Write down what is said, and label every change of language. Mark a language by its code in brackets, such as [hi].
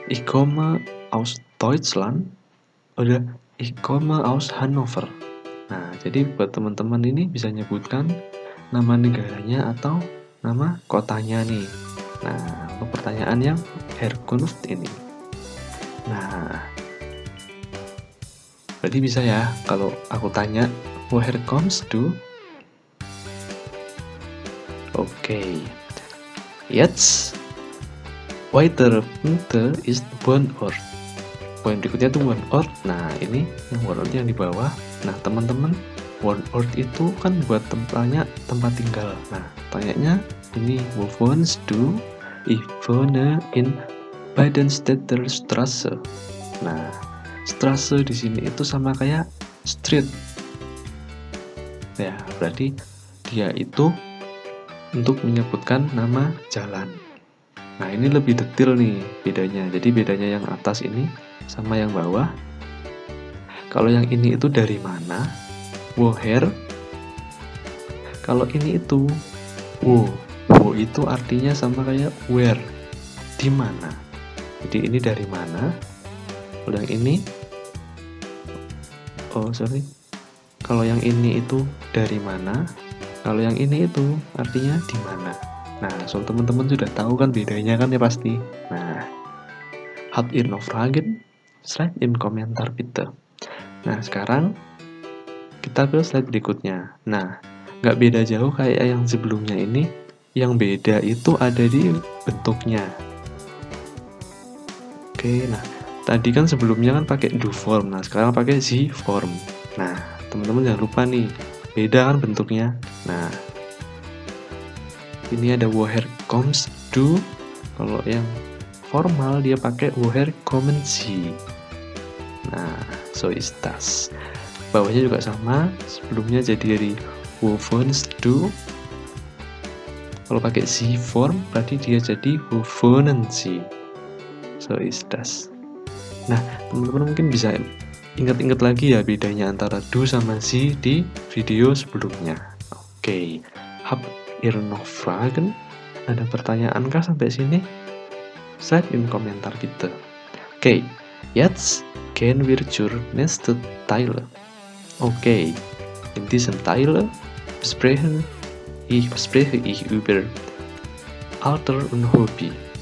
[de] Ich komme aus Deutschland. Udah, ich komme aus Hannover. [id] Nah, jadi buat teman-teman ini bisa nyebutkan nama negaranya atau nama kotanya nih. Nah, untuk pertanyaan yang Herkunft ini. Nah, berarti bisa ya kalau aku tanya [de] woher kommst du? Oke. Jetzt weitere Punkte ist Wohnort. [id] Poin berikutnya itu Wohnort. Nah, ini yang Wohnort yang di bawah. Nah, teman-teman, Wohnort itu kan buat tempatnya tempat tinggal. Nah, tanyanya ini [de] wo wohnst du? Ich wohne in Badenstedter Straße. [id] Nah, Straße di sini itu sama kayak street. Ya, berarti dia itu untuk menyebutkan nama jalan. Nah, ini lebih detail nih bedanya. Jadi bedanya yang atas ini sama yang bawah. Kalau yang ini itu dari mana? Woher. Kalau ini itu wo. Wo itu artinya sama kayak where. Di mana. Jadi ini dari mana? Kalau yang ini kalau yang ini itu dari mana? Kalau yang ini itu artinya di mana. Nah, so teman-teman sudah tahu kan bedanya kan ya pasti. [de] Nah, habt ihr noch Fragen? Schreibt im Kommentar bitte. [id] Nah, sekarang kita ke slide berikutnya. Nah, nggak beda jauh kayak yang sebelumnya ini. Yang beda itu ada di bentuknya. Oke, nah tadi kan sebelumnya kan pakai do form. Nah, sekarang pakai sie form. Nah, teman-teman jangan lupa nih, beda kan bentuknya. Nah, ini ada [de] woher kommst du. [id] Kalau yang formal dia pakai [de] woher kommen Sie. [id] Nah, [de] so ist das. [id] Bawahnya juga sama. Sebelumnya jadi dari [de] wo wohnst du. [id] Kalau pakai Sie form berarti dia jadi [de] wo wohnen Sie. So ist das. [id] Nah, teman-teman mungkin bisa ingat-ingat lagi ya bedanya antara du sama Sie di video sebelumnya. Oke. [de] Habt ihr noch Fragen? [id] Ada pertanyaan kah sampai sini? [de] Schreibt im Kommentar bitte. Okay, jetzt gehen wir zur nächsten Teil. Okay, in diesem Teil bespreche ich über Alter und Hobby.